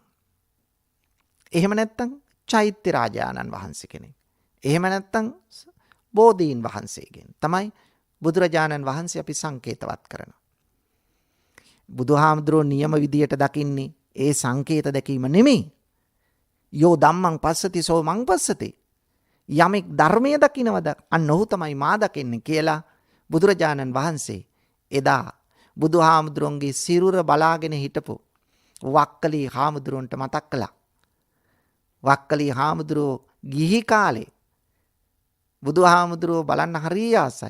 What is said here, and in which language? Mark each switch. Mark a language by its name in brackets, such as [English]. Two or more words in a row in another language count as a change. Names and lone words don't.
[Sinhala] එහෙම නැත්නම් චෛත්‍ය රාජානන් වහන්සේ කෙනෙක්. එහෙම නැත්නම් බෝධීන් වහන්සේගෙන් තමයි බුදුරජාණන් වහන්සේ අපි සංකේතවත් කරනවා. බුදුහාමුදුරුවෝ නියම විදියට දකින්නේ ඒ සංකේත දැකීම නෙමෙයි. [Pali] යෝ ධම්මං පස්සති සෝ මං පස්සති. [Sinhala] යමෙක් ධර්මයේ දකින්නවද අන්න ඔහු තමයි මා දකින්නේ කියලා බුදුරජාණන් වහන්සේ එදා බුදුහාමුදුරුවන්ගේ සිරුර බලාගෙන හිටපු වක්කලි හාමුදුරුවන්ට මතක් කළා. වක්කලි හාමුදුරුවෝ ගිහි කාලේ බුදුහාමුදුරුවෝ බලන්න හරිය ආසයි.